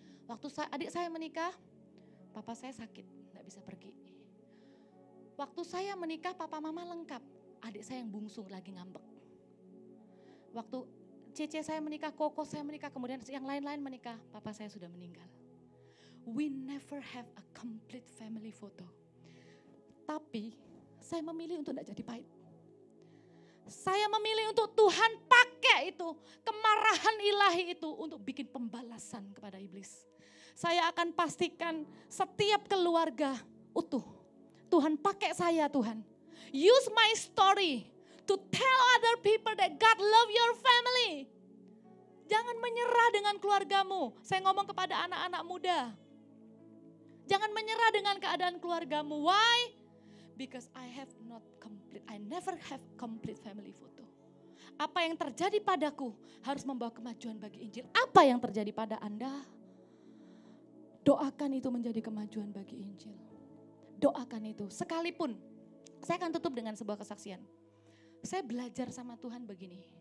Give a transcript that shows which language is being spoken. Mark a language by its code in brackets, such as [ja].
[id] Waktu adik saya menikah, papa saya sakit, gak bisa pergi. Waktu saya menikah, papa mama lengkap, adik saya yang bungsu lagi ngambek. Waktu cece saya menikah, koko saya menikah, kemudian yang lain-lain menikah, papa saya sudah meninggal. [en] We never have a complete family photo. [id] Tapi saya memilih untuk tidak jadi pahit. Saya memilih untuk Tuhan pakai itu, kemarahan ilahi itu untuk bikin pembalasan kepada iblis. Saya akan pastikan setiap keluarga utuh. Tuhan pakai saya Tuhan. [en] Use my story to tell other people that God love your family. [id] Jangan menyerah dengan keluargamu. Saya ngomong kepada anak-anak muda. Jangan menyerah dengan keadaan keluargamu. [en] Why? Because I never have complete family photo. [id] Apa yang terjadi padaku harus membawa kemajuan bagi Injil. Apa yang terjadi pada Anda? Doakan itu menjadi kemajuan bagi Injil. Doakan itu. Sekalipun, saya akan tutup dengan sebuah kesaksian. Saya belajar sama Tuhan begini.